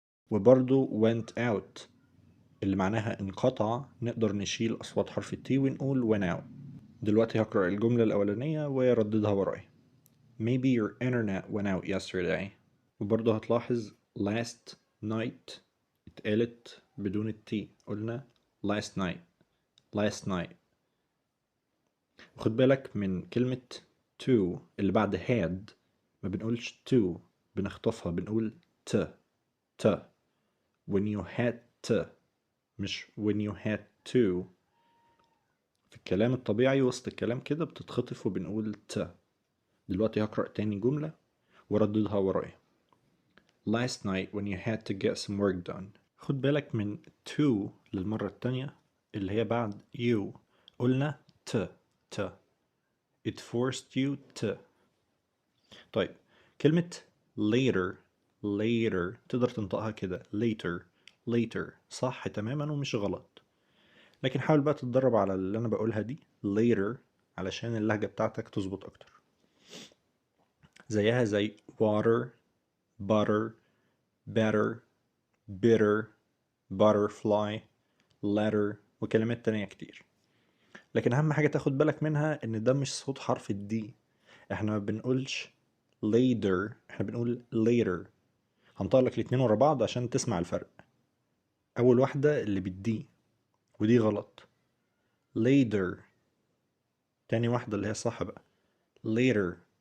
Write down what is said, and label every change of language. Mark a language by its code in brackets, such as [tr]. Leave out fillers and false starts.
[ar] وبرضو went out اللي معناها انقطع، نقدر نشيل أصوات حرف التي ونقول went out. دلوقتي هقرأ الجملة الأولانية ورددها وراي. [en] Maybe your internet went out yesterday. [ar] وبرضه هتلاحظ last night اتقالت بدون التي، قلنا last night. وخد بالك من كلمة to اللي بعد had، ما بنقولش to، بنخطفها بنقول t. [en] when you had to [ar] مش [en] when you had to. [ar] في الكلام الطبيعي وسط الكلام كده بتتخطف وبنقول ت. دلوقتي هقرأ تاني جملة ورددها ورايا. [en] Last night when you had to get some work done. [ar] خد بالك من to للمرة التانية اللي هي بعد you، قلنا ت. [en] It forced you to. [ar] طيب كلمة later تقدر تنطقها كده later صح تماما ومش غلط، لكن حاول بقى تتدرب على اللي أنا بقولها دي later علشان اللهجة بتاعتك تظبط أكتر. زيها زي water, butter, better, bitter, butterfly, letter وكلمات تانية كتير. لكن أهم حاجة تاخد بالك منها إن ده مش صوت حرف الدي، إحنا ما بنقولش later، إحنا بنقول later. هنطق لك الاتنين ورا بعض عشان تسمع الفرق. أول واحدة اللي بالدي ودي غلط later، تاني واحدة اللي هي صح بقى later.